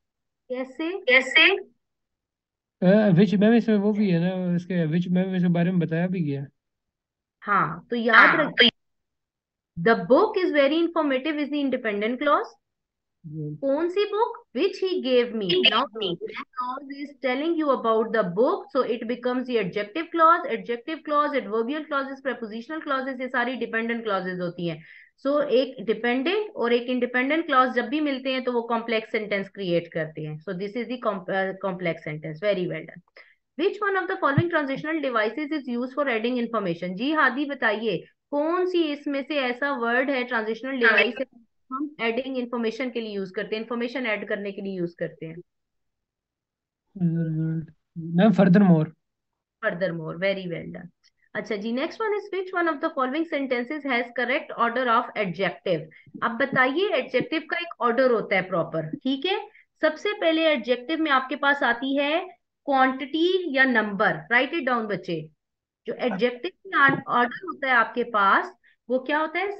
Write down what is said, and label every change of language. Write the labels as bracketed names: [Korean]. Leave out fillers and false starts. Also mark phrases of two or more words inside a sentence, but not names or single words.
[Hindi] कैसे? [English] which ma'am [Hindi] इसमें वो भी है ना, इसके [English] which ma'am [Hindi] इसके बारे में बताया भी गया है। हाँ, तो याद रखिए, [English] the book is very informative is the independent clause. [Hindi] कौन सी बुक? [English] which he gave me. नाउ clause is telling you about the book, so it becomes the adjective clause। adjective clause, adverbial clauses, prepositional clauses, [Hindi] ये सारी [English] dependent clauses [Hindi] होती हैं। so एक dependent और एक independent clause जब भी मिलते हैं तो वो [English] complex sentence [Hindi] create करते हैं। [English] so this is the complex sentence। very well done। which one of the following transitional devices is used for adding information? [Hindi] जी हादी बताइए, कौन सी इसमें से ऐसा वर्ड है, [English] transitional device [Hindi] है, हम [English] adding information [Hindi] के लिए यूज करते हैं, [English] information add [Hindi] करने के लिए यूज करते हैं। [English] ma'am furthermore. furthermore, very well done. [Hindi] अच्छा जी, [English] next one is which one of the following sentences has correct order of adjective. [Hindi] अब बताइए, एडजेक्टिव का एक ऑर्डर होता है प्रॉपर, ठीक है। सबसे पहले एडजेक्टिव में आपके पास आती है क्वांटिटी या नंबर। [English] write it down बच्चे। [Hindi] जो एडजेक्टिव में ऑर्डर होता है आपके पास, वो क्या होता है?